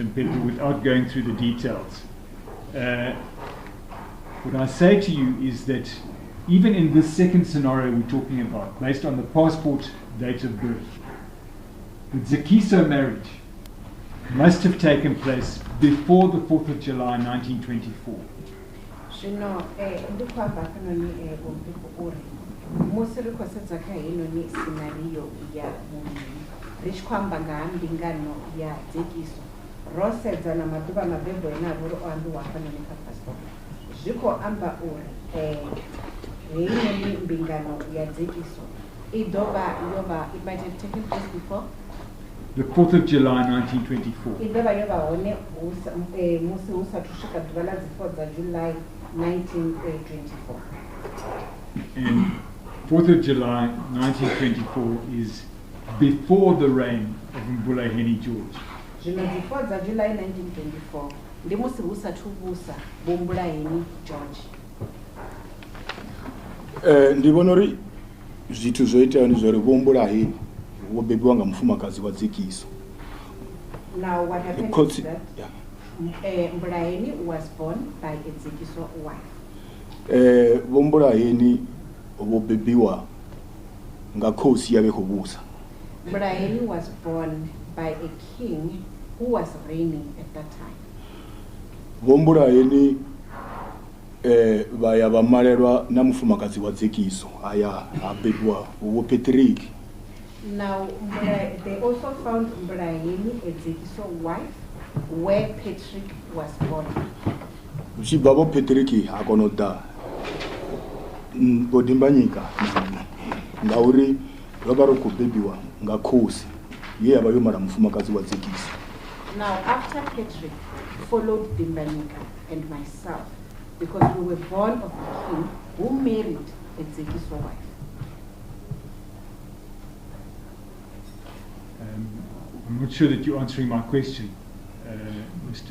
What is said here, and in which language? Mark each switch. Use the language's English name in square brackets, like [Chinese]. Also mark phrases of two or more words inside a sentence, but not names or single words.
[English] Mphephu, without going through the details. What I say to you is that even in this second scenario we're talking about, based on the passport date of birth, the Zikiso marriage must have taken place before the 4th of July 1924. [Venda] Zvino ndikwabva kanoni Mphephu uri musi ri khou sedza kha heinoni scenario ya muvhili ri tshi khou amba nga ha mbingano ya dzekiso ro sedza na maḓuvha mabebo ene avha uri o ambiwa hafhanoni kha passport zwi khou amba uri heinoni mbingano ya dzekiso I ḓovha yo vha [English] it might have taken place before the 4th of July 1924. [Venda] I ḓovha yo vha hone musi hu sathu swika ḓuvha ḽa dzi 4 dza July 1924. [English] And 4th of July 1924 is before the reign of Mbulaheni George. [Venda] Zvino dzi 4 dza July 1924 ndi musi hu sathu vhusa Vho Mbulaheni George. Ndi vhona uri zwithu zwo iteaho ndi zwa uri Vho Mbulaheni wo bebiwa nga mufumakadzi wa dzekiso. [English] Now what happened Because, is that yeah. Mbulaheni was born by a dzekiso wife. [Venda] Vho Mbulaheni wo bebiwa nga khosi yabe khou vhusa. [English] Mbulaheni was born by a king who was reigning at that time. [Venda] Vho Mbulaheni vaya vha malelwa na mufumakadzi wa dzekiso aya a bebiwa Vho Patrick. [English] Now they also found Mbulaheni a dzekiso wife where Patrick was born. [Venda] Uchibva Vho Patrick a kona u ḓa Bodimbanyika ngauri vha vha ri khou bebiwa nga khosi ye ya vha yo mala mufumakadzi wa dzekiso. [English] Now after Patrick followed Dimbanyika and myself because we were born of a king who married a dzekiso wife. I'm not sure that you're answering my question, Mr.